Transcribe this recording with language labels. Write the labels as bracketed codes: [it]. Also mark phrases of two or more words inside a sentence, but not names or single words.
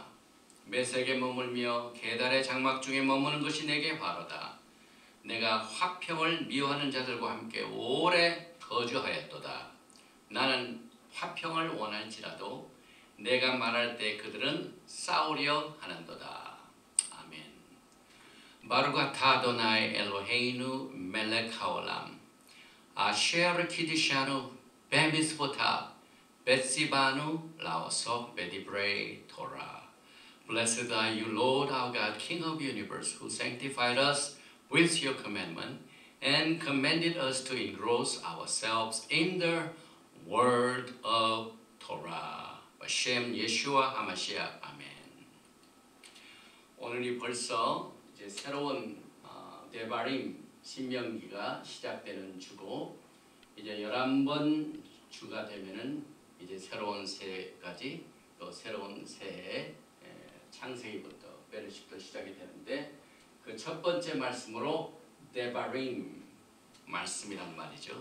[ko] 메색에 머물며 계달의 장막 중에 머무는 것이 내게 화로다. 내가 화평을 미워하는 자들과 함께 오래 거주하였도다. 나는 화평을 원할지라도 내가 말할 때 그들은 싸우려 하는도다. 아멘. [he] ברוך אתה אדוני אלוהינו מלך העולם אשר קידשנו במצוותיו וציוונו לעסוק בדברי תורה. [en] Blessed are you, Lord our God, King of the universe, who sanctified us with your commandment and commanded us to engross ourselves in the word of Torah. Hashem Yeshua HaMashiach. [ko] 아멘. 오늘이 벌써 이제 새로운 데바림 신명기가 시작되는 주고, 이제 11번 주가 되면은 이제 새로운 새해까지, 또 새로운 새해 창세기부터 베르시부터 시작이 되는데, 그 첫 번째 말씀으로 데바림 말씀이란 말이죠.